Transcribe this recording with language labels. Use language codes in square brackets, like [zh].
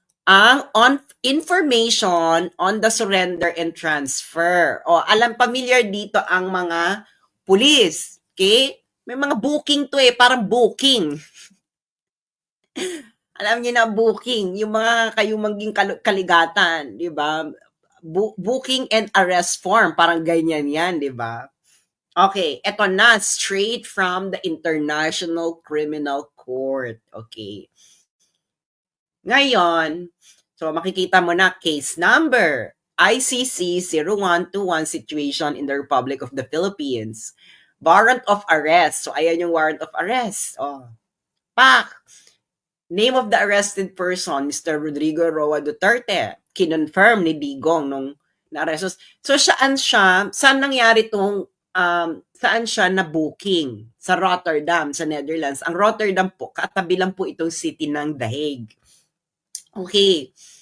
[en] Ang information on the surrender and transfer. [tl] Alam, familiar dito ang mga pulis. Okay? May mga booking to parang booking. Alam niyo na booking, yung mga kayong maging kaligatan, di ba? Booking and arrest form, parang ganyan yan, di ba? [en] Okay, [tl] eto na, [en] straight from the International Criminal Court. Okay. [tl] Ngayon, so makikita mo na case number ICC 0121 [en] situation in the Republic of the Philippines. Warrant of arrest. [tl] So ayan yung [en] warrant of arrest. Pak. Name of the arrested person, Mr. [tl] Rodrigo Roa Duterte. Kinonfirm ni Digong nung na-arrest. So saan nangyari tong saan siya na booking? Sa Rotterdam, sa Netherlands. Ang Rotterdam po, katabi lang po itong city ng The Hague. Okay.